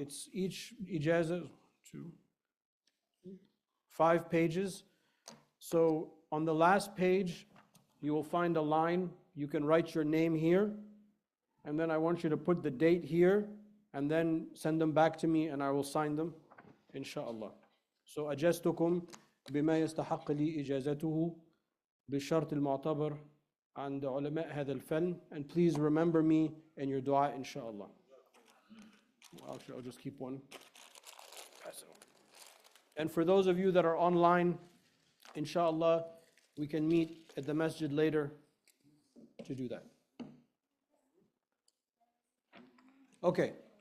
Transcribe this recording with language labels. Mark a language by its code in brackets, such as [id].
[en] It's each ijazah, 5 pages. So on the last page, you will find a line. You can write your name here, and then I want you to put the date here, and then send them back to me, and I will sign them, inshallah. [ar] So أجزتكم بما يستحق لي إجازته بالشرط المعتبر عند علماء هذا الفن, [en] and please remember me in your dua, inshallah. Actually, I'll just keep one. And for those of you that are online, inshallah, we can meet at the masjid later to do that. Okay.